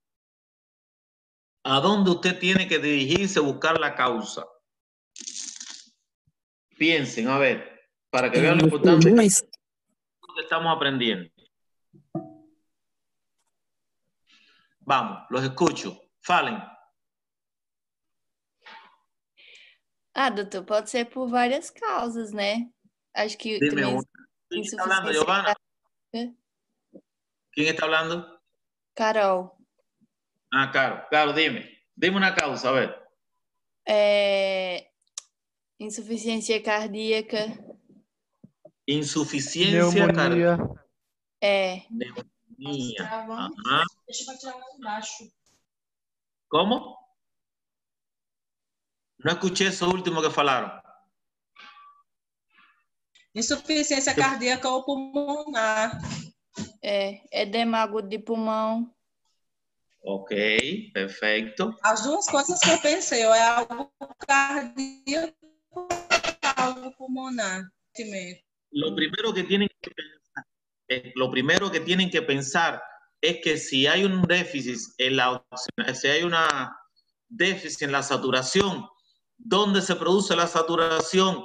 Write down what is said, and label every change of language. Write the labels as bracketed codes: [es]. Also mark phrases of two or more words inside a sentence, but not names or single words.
[es] ¿A dónde usted tiene que dirigirse a buscar la causa? Piensen, a ver, para que vean lo importante que estamos aprendiendo. Vamos, los escucho. Falen. [pt] Doutor, pode ser por várias causas, né? Acho que [es] Dime [pt] também [es] una. ¿Quién está hablando, Giovanna? ¿Quién está hablando? Carol. Claro, dime. Dime una causa, a ver. [pt] Insuficiência cardíaca. [es] Insuficiencia cardíaca. Neumonía. Ajá. ¿Cómo? No escuché eso último que falaram. [pt] Insuficiência cardíaca ou pulmonar. Edema agudo de pulmão. Ok, perfeito. As duas coisas que eu pensei, é algo cardíaco ou algo pulmonar. [es] Lo primero que tienen que pensar es que si hay un déficit en la saturación, ¿dónde se produce la saturación?